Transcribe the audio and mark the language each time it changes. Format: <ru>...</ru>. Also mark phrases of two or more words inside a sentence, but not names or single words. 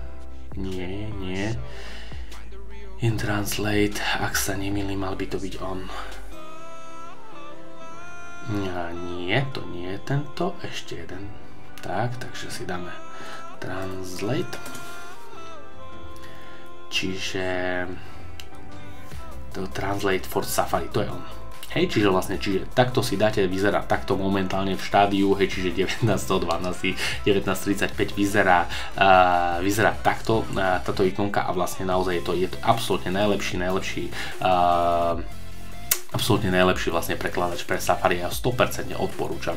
<sk>In Translate, ak sa nemýlim, mal by to byť on. Nie, to nie je tento, ešte jeden. Takže si dáme Translate. Čiže to Translate for Safari, to je on. Hej, čiže takto si dáte, vyzerá takto momentálne v štádiu, hej, čiže 19.12, 19.35 vyzerá takto táto ikonka a vlastne naozaj je to absolútne absolútne najlepší vlastne prekladač pre Safari, ja 100% odporúčam.</sk>